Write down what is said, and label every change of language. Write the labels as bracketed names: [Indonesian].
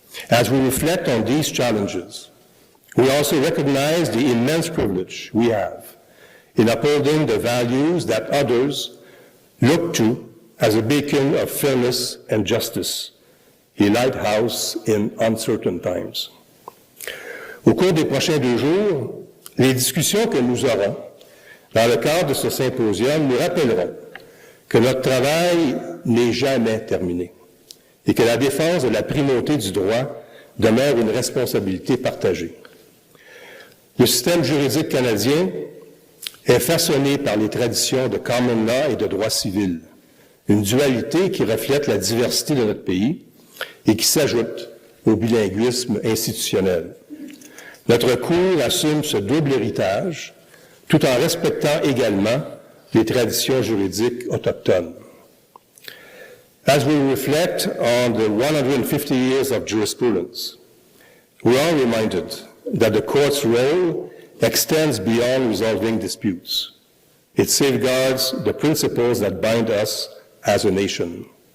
[English] As we reflect on these challenges, we also recognize the immense privilege we have in upholding the values that others look to as a beacon of fairness and justice, a lighthouse in uncertain times. [French] Au cours des prochains 2 jours, les discussions que nous aurons dans le cadre de ce symposium nous rappelleront que notre travail n'est jamais terminé et que la défense de la primauté du droit demeure une responsabilité partagée. Le système juridique canadien est façonné par les traditions de common law et de droit civil, une dualité qui reflète la diversité de notre pays et qui s'ajoute au bilinguisme institutionnel. Notre Cour assume ce double héritage tout en respectant également les traditions juridiques autochtones. [English] As we reflect on the 150 years of jurisprudence, we are reminded that the court's role extends beyond resolving disputes. It safeguards the principles that bind us as a nation.